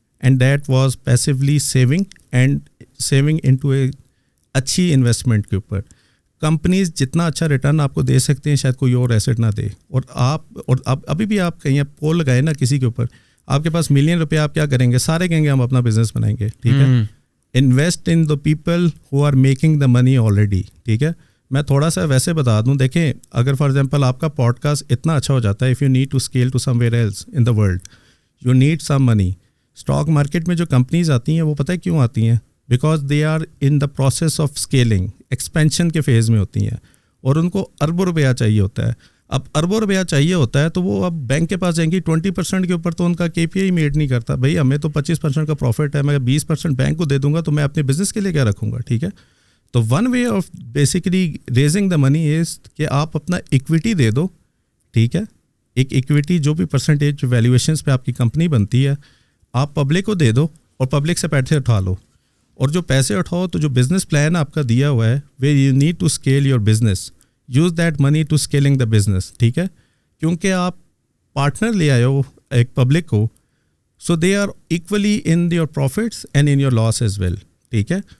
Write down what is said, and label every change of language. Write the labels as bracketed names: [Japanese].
[English] and that was passively saving, and saving into a [Urdu] اچھی investment کے اوپر. کمپنیز جتنا اچھا ریٹرن آپ کو دے سکتے ہیں شاید کوئی اور ایسٹ نہ دے. اور ابھی بھی آپ کہیں پول لگائے نا کسی کے اوپر, آپ کے پاس $1 million, آپ کیا کریں گے؟ سارے کہیں گے ہم اپنا بزنس بنائیں گے, ٹھیک ہے. [English] Invest in the people who are making the money already, ٹھیک ہے. [Urdu] میں تھوڑا سا ویسے بتا دوں, دیکھیں اگر فار ایگزامپل آپ کا پوڈ کاسٹ اتنا اچھا ہو جاتا ہے, [English] If you need to scale to somewhere else in the world, you need some money. [Urdu] Stock market میں جو کمپنیز آتی ہیں وہ پتہ ہے کیوں آتی ہیں؟ [English] because they are in the process of scaling, [Urdu] expansion کے فیز میں ہوتی ہیں, اور ان کو اربوں روپیہ چاہیے ہوتا ہے. اب اربوں روپیہ چاہیے ہوتا ہے تو وہ اب بینک کے پاس جائیں گی, 20% کے اوپر تو ان کا KPI میٹ نہیں کرتا. بھائی ہمیں تو 25% کا پروفٹ ہے, میں 20% بینک کو دے دوں گا تو میں اپنے بزنس کے لیے کیا رکھوں گا, ٹھیک ہے. [English] تو one way of basically raising the money is [Urdu] کہ آپ اپنا ایکویٹی دے دو, ٹھیک ہے. ایک ایکویٹی جو بھی پرسنٹیج ویلیویشنس پہ آپ کی کمپنی بنتی ہے آپ پبلک کو دے دو, اور پبلک سے پیسے اٹھا لو. اور جو پیسے اٹھاؤ تو جو بزنس پلان آپ کا دیا ہوا ہے [English] Where you need to scale your business, use that money to scaling the business, ٹھیک ہے. [Urdu] کیونکہ آپ پارٹنر لے آئے ہو ایک پبلک کو, [English] So they are equally in your profits and in your loss as well, ٹھیک ہے.